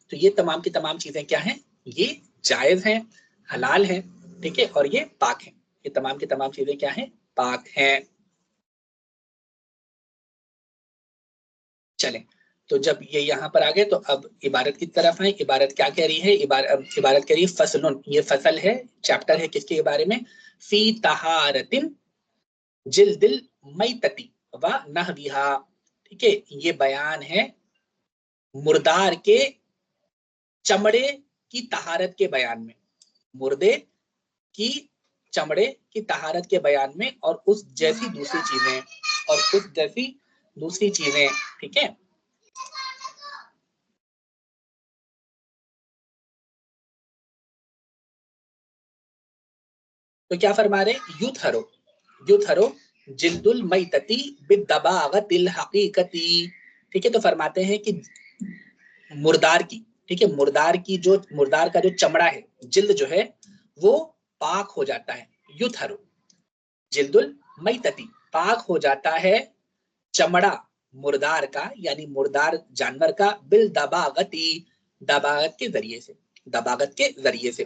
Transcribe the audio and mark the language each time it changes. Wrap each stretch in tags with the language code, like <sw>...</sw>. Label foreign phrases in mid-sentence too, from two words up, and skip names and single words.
<hi>तो ये तमाम की तमाम चीजें क्या हैं, ये जायज हैं, हलाल हैं, ठीक है, और ये पाक हैं, ये तमाम की तमाम चीजें क्या हैं, पाक हैं। चलें, तो जब ये यहाँ पर आ गए तो अब इबारत की तरफ है। इबारत क्या कह रही है, इबारत कह रही है फसलुन, ये फसल है, चैप्टर है किसके बारे में,</hi> <ar>في طهارة جلد الميتة ونحوها,</ar> <hi>ठीक है, ये बयान है मुर्दार के चमड़े की तहारत के बयान में, मुर्दे की चमड़े की तहारत के बयान में, और उस जैसी दूसरी चीजें, और उस जैसी दूसरी चीजें, ठीक है। तो क्या फरमा रहे,</hi> <ar>يطهر، يطهر جلد الميتة بالدباغة الحقيقية,</ar> <hi>ठीक है। तो फरमाते हैं कि मुर्दार की, ठीक है, मुर्दार की जो, मुर्दार का जो चमड़ा है, जिल्द जो है वो पाक हो जाता है।</hi> <ar>يطهر جلد الميتة,</ar> <hi>पाक हो जाता है चमड़ा मुर्दार का, यानी मुर्दार जानवर का,</hi> <ar>بالدباغة,</ar> <hi>दबागत के जरिए से, दबागत के जरिए से।</hi>